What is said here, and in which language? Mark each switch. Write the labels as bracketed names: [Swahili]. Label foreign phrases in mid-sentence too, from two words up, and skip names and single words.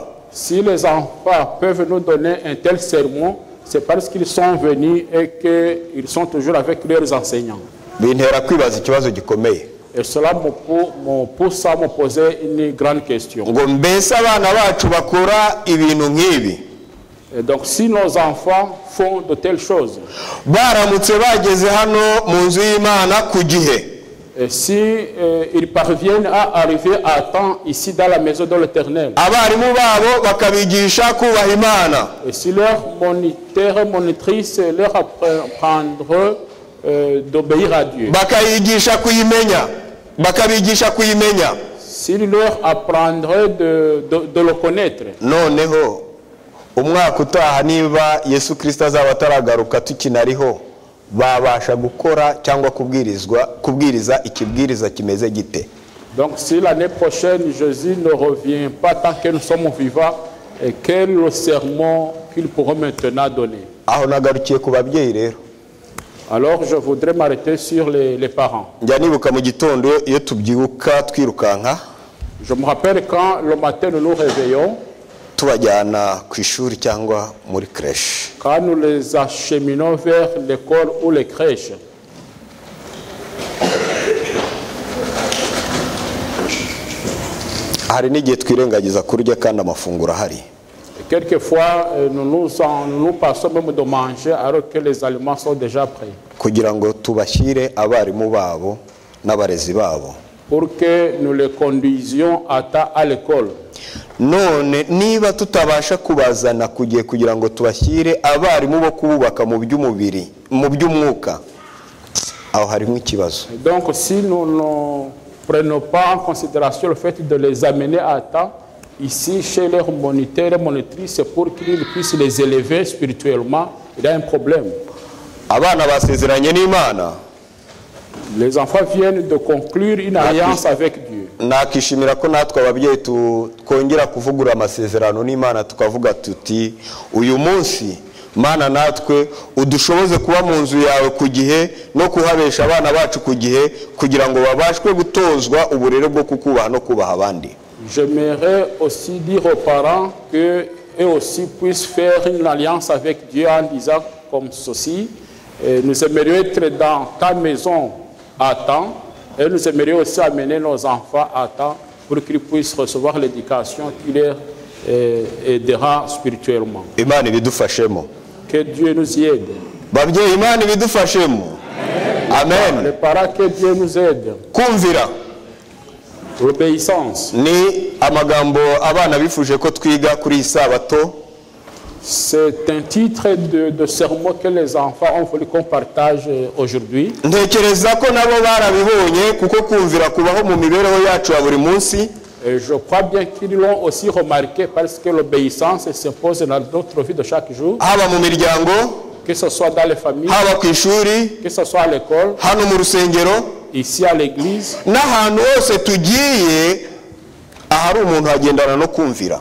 [French] Si les enfants peuvent nous donner un tel sermon, c'est parce qu'ils sont venus et qu'ils sont toujours avec leurs enseignants. [Kinyarwanda] Bintera kwibaza ikibazo gikomeye. [French] Et cela me pousse à me poser une grande question. [Kinyarwanda] Ngo mbese abana bacu bakora ibintu nk'ibi. [French] Et donc si nos enfants font de telles choses, [Kinyarwanda] baramutse bageze hano mu nzu y'Imana ku gihe, [French] et si ils parviennent à arriver à temps ici dans la maison de l'Éternel, [Kinyarwanda] abarimu babo bakabigisha kubaha Imana, [French] et si leur moniteur et monitrice leur apprendront d'obéir à Dieu, [Kinyarwanda] bakayigisha kuyimenya, bakabigisha kuyimenya, [French] s'ils leur apprendraient de le connaître, [Kinyarwanda] noneho umwaka utaha niba Yesu Kristo azaba ataragaruka tukinariho babasha gukora cyangwa kubwiriza ikibwiriza kimeze gite. [French] Donc si l'année prochaine Jésus ne revient pas tant que nous sommes vivants, et quel est le sermon qu'ils pourront maintenant donner? [Kinyarwanda] Aho nagarukiye ku babyeyi rero. [French] Alors je voudrais m'arrêter sur les parents. [Kinyarwanda] Njya nibuka mu gitondo iyo tubyibuka twirukanka. [French] Je me rappelle quand le matin nous nous réveillons, [Kinyarwanda] tubajyana ku ishuri cyangwa muri crèche. [French] Quand nous les acheminons vers l'école ou les crèches, [Kinyarwanda] hari n'igihe twirengagiza kurya kandi amafunguro ahari. [French] Quelquefois nous passons même de manger alors que les aliments sont déjà prêts. [Kinyarwanda] Kugira ngo tubashyire abarimu babo n'abarezi babo. [French] Pour que nous les conduisions à l'école. [Kinyarwanda] None niba tutabasha kubazana kugira ngo tubashyire abarimu bo kububaka mu by'umubiri mu by'umwuka, aho harimo ikibazo. [French] Donc si nous ne prenons pas en considération le fait de les amener à temps ici chez leurs moniteurs et monitrices pour qu'ils puissent les élever spirituellement, il y a un problème. [Kinyarwanda] Abana basezeranye n'Imana. [French] Les enfants viennent de conclure une alliance avec Dieu. [Kinyarwanda] Nakishimira ko natwe ababyeyi twongera kuvugura amasezerano n'Imana tukavuga tuti uyu munsi Mana natwe udushoboze kuba mu nzu yawe ku gihe no kuhabesha abana bacu ku gihe kugira ngo babashwe gutozwa uburere bwo kukubaha no kubaha abandi. [French] J'aimerais aussi dire aux parents que eux aussi puissent faire une alliance avec Dieu en disant comme ceci: nous aimerions être dans ta maison à temps, et nous aimerions aussi amener nos enfants à temps pour qu'ils puissent recevoir l'éducation qui leur aidera spirituellement. [Kinyarwanda] Imana ibidufashemo. [French] Que Dieu nous y aide. [Kinyarwanda] Babyeyi Imana ibidufashemo. Amen. [French] Les parents, que Dieu nous aide. [Kinyarwanda] Kumvira. [French] L'obéissance. [Kinyarwanda] Ni amagambo abana bifuje ko twiga kuri Isabato. [French] C'est un titre de sermon que les enfants ont voulu qu'on partage aujourd'hui. [Kinyarwanda] Ntekereza ko nabo barabibonye kuko kumvira kubaho mu mibereho yacu ya buri munsi. [French] Et je crois bien qu'ils l'ont aussi remarqué parce que l'obéissance s'impose dans notre vie de chaque jour. [Kinyarwanda] Haba mu miryango, [French] que ce soit dans les familles, [Kinyarwanda] haba ku ishuri, [French] que ce soit à l'école, [Kinyarwanda] hano mu rusengero, [French] ici à l'église, [Kinyarwanda] n'ahantu hose tugiye ahari umuntu agendana no kumvira.